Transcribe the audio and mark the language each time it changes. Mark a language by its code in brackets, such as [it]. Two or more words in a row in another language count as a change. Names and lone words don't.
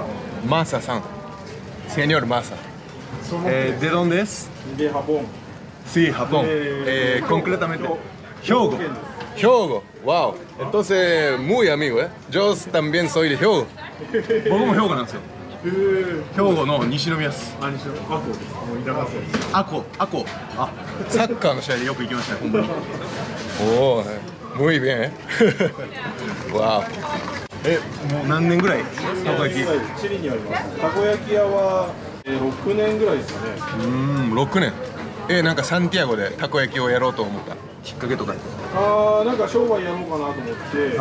[es] Masa-san. Señor Masa. ¿De dónde es? De Japón. Sí, Japón. Concretamente. Hyogo. Hyogo. Wow. Entonces, muy amigo, ¿eh? Yo también soy de Hyogo. ¿Vos cómo Hyogo nació? Hyogo no Nishinomiya. Ako. [ja] Ah, サッカーの試合でよく行きましたね、本当に。 [es] おお、muy bien, ¿eh? Wow. [ja] もう何年ぐらいたこ焼き？チリにあります。たこ焼き屋は6年ぐらいですかね。 6年。なんかサンティアゴでたこ焼きをやろうと思ったきっかけとか。なんか商売やろうかなと思って、